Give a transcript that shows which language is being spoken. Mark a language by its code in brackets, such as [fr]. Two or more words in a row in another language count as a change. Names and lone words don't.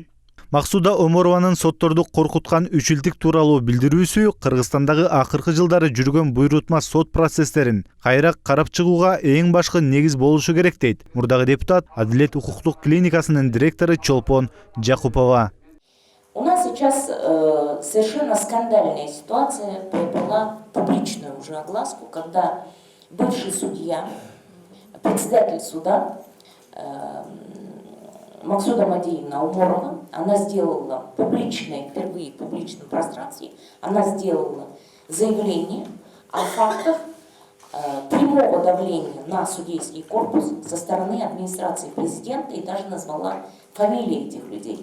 [ky] Максуда Оморованын сотторду коркуткан үчүлтүк тууралуу билдирүүсү Кыргызстандагы акыркы жылдары жүргөн буйрутма сот процесстерин кайра карап чыгууга эң башкы негиз болушу керек дейт мурдагы депутат, Адилет укуктук клиникасынын директору Чолпон Жакупова. [ru] У нас сейчас совершенно скандальная ситуация приобрела публичную уже огласку, когда бывший судья, председатель суда Максуда Мадеевна Уморова, она сделала публичное, впервые в публичном пространстве, она сделала заявление о фактах прямого давления на судейский корпус со стороны администрации президента и даже назвала фамилии этих людей.